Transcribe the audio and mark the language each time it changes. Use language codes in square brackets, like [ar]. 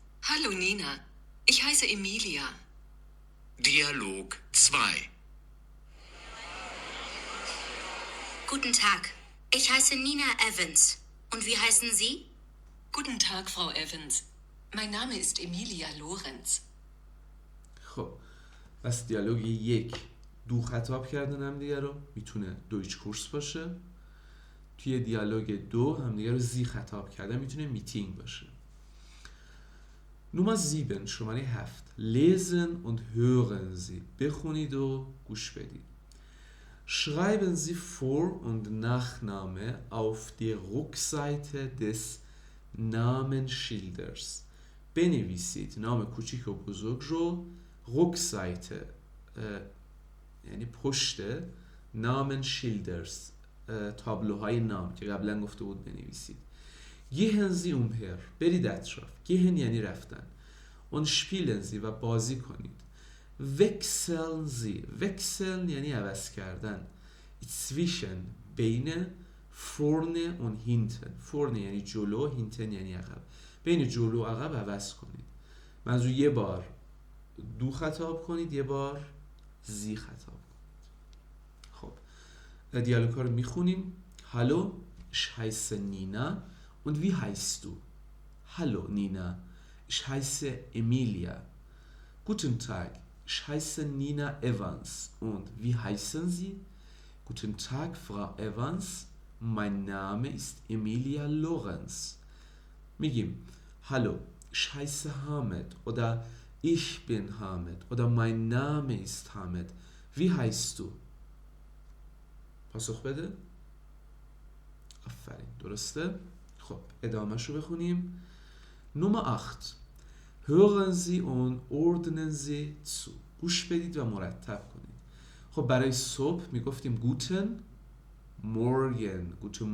[de] Hallo Nina, ich heiße Emilia. Dialog 2. Guten Tag, ich heiße Nina Evans. Und wie heißen Sie? Guten Tag, Frau Evans. Mein Name ist Emilia Lorenz. [fa] خب پس دیالوگ 1 دو خطاب کردن هم دیگه رو، میتونه دویچ کورس باشه. توی دیالوگ 2 هم دیگه رو زی خطاب کردن، میتونه میتینگ باشه. نمره 7 شماره 7. [de] lesen und hören Sie، [fa] بخونید و گوش بدید. [de] schreiben Sie Vor- und Nachname auf die Rückseite des Namensschilders. [fa] بنویسید نام کوچیک و بزرگ رو رکسایته یعنی پشت نامنشیلدرز تابلوهای نام که قبلا گفته بود بنویسید. [de] gehen Sie umher [fa] برید اطراف. gehen یعنی رفتن. [de] und spielen Sie [fa] و بازی کنید. [de] wechseln Sie wechseln [fa] یعنی عوض کردن. [de] zwischen بین vorne und hinten. [fa] vorne یعنی جلو، hinten یعنی عقب. بین جلو و عقب عوض کنید. منظور یه بار دو خطاب کنید، یه بار زی خطاب کنید. خب دیالوگ ها رو میخونیم. [de] Hallo, ich heiße Nina. Und wie heißt du? Hallo Nina, ich heiße Emilia. Guten Tag, ich heiße Nina Evans. Und wie heißen Sie? Guten Tag, Frau Evans. Mein Name ist Emilia Lorenz. [fa] میگیم [de] Hallo, ich heiße Hamid oder ich bin Hamid oder mein Name ist Hamid. Wie heißt du? [fa] پاسخ بده. آفرین درسته. خب ادامهش رو بخونیم. نمره 8. [de] hören Sie und ordnen Sie zu. [fa] گوش بدید و مرتب کنید. خب برای صبح میگفتیم [de] guten morgen.